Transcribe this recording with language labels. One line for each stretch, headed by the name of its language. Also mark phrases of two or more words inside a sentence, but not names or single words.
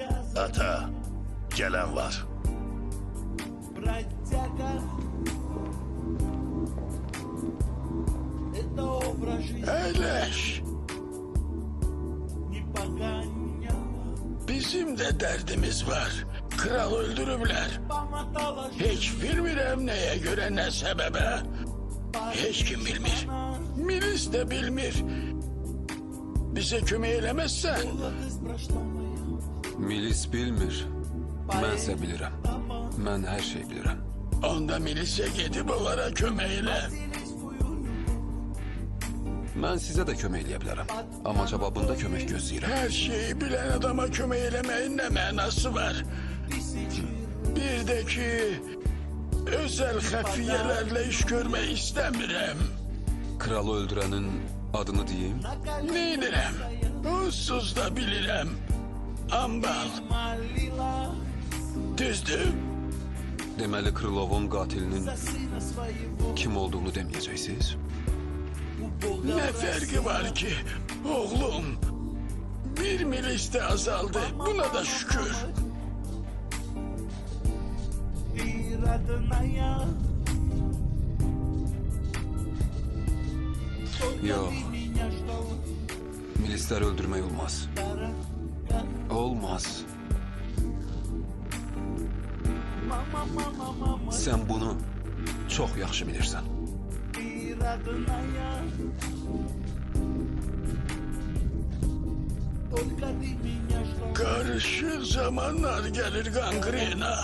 Azerbaijani: Ata, gelen var.
Russian: Бродяга, это образ жизни
Azerbaijani: Eyleş.
Russian: не погоняла,
Azerbaijani: Bizim de derdimiz var. Kral öldürürler.
Russian: помотала
Azerbaijani: Hiç bilmirem neye göre ne sebebe. Hiç kim bilmir. Milis de bilmir. Bize kömək eləməzsən.
Russian: молодость прошла моя.
Azerbaijani: Milis bilmir. Mənsə bilirəm. Mən hər şey bilirəm. Onda milisə gedib onlara kömək elə. Mən sizə də kömək eləyə bilərəm. Amma cavabında kömək gözləyirəm. Hər şeyi bilən adama kömək eləməyin nə mənası var? Bir də ki, özel xəfiyyələrlə iş görmək istəmirəm. Kralı öldürənin adını deyim. Neynirəm? Onsuz da bilirəm. Ambal,
Russian: Молила
Azerbaijani: düzdür? Deməli Krılovun qatilinin
Russian: за сына своего,
Azerbaijani: kim olduğunu deməyəcəksiniz?
Russian: у Бога
Azerbaijani: Ne fərqi var ki? Oğlum, bir milis de azaldı. Buna da şükür.
Russian: ты родная. Только
Azerbaijani: Yo.
Russian: ты меня ждал,
Azerbaijani: Milisləri öldürmək olmaz.
Russian: дорога.
Azerbaijani: Olmaz.
Russian: Мама, мама, мама,
Azerbaijani: Sən bunu çox yaxşı bilirsən.
Russian: ты родная. Только ты меня ждал.
Turkish: Karışık zamanlar gelir gangrena.